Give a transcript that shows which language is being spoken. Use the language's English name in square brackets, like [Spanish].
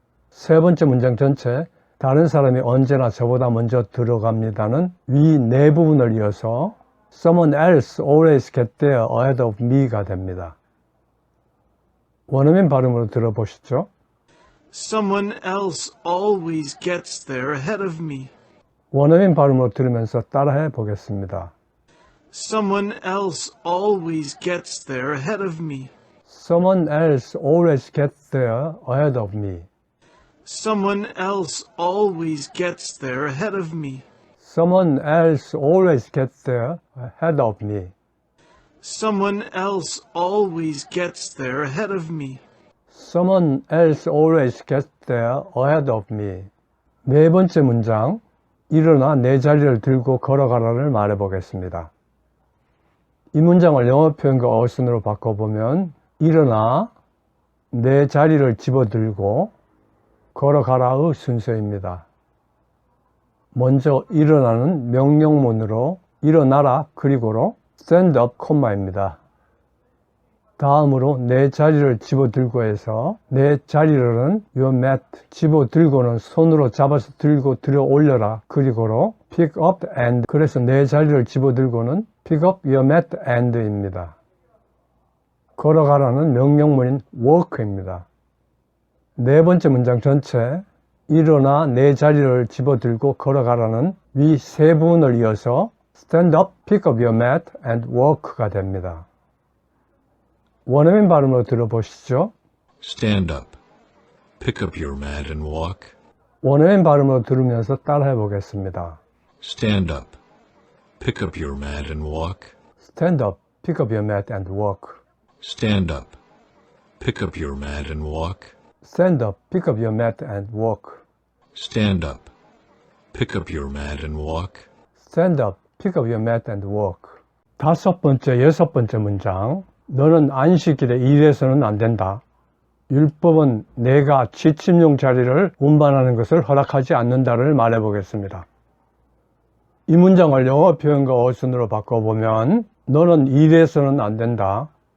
[Korean] 세 번째 문장 전체, 다른 사람이 언제나 저보다 먼저 들어갑니다는 위 네 부분을 이어서 [English] someone else always get there ahead of me [Korean] 가 됩니다. 원어민 발음으로 들어보시죠. [English] Someone else always gets there ahead of me. [Korean] 원어민 발음으로 들으면서 따라해 보겠습니다. [English] Someone else always gets there ahead of me. Someone else always gets there ahead of me. Someone else always gets there ahead of me. Someone else always gets there ahead of me. Someone else always gets there ahead of me. Someone else always gets there ahead of me. [Korean] 네 번째 문장, 일어나 내 자리를 들고 걸어가라를 말해보겠습니다. 이 문장을 영어 표현과 어순으로 바꿔보면 일어나 내 자리를 집어들고 걸어가라의 순서입니다. 먼저 일어나는 명령문으로 일어나라 그리고로 [English] stand up [Korean] 콤마입니다. 다음으로 내 자리를 집어들고 해서 내 자리를은 [English] your mat [Korean] 집어들고는 손으로 잡아서 들고 들어 올려라 그리고로 [English] pick up and [Korean] 그래서 내 자리를 집어들고는 [English] pick up your mat and [Korean] 입니다. 걸어가라는 명령문인 [English] walk [Korean] 입니다. 네 번째 문장 전체 일어나 내 자리를 집어들고 걸어가라는 위 세 부분을 이어서 [English] stand up, pick up your mat and walk [Korean] 가 됩니다. 원어민 발음으로 들어보시죠. [English] Stand up. Pick up your mat and walk. [Korean] 원어민 발음으로 들으면서 따라해 보겠습니다. [English] Stand up. Pick up your mat and walk. Stand up, pick up your mat and walk. Stand up. Pick up your mat and walk. Stand up, pick up your mat and walk. Stand up. Pick up your mat and walk. Stand up, pick up your mat and walk. [Korean] 다섯 번째, 여섯 번째 문장. 너는 안식일에 일해서는 안 된다. 율법은 내가 취침용 자리를 운반하는 것을 허락하지 않는다를 말해보겠습니다. 이 문장을 영어 표현과 어순으로 바꿔보면 너는 일해서는 안 된다.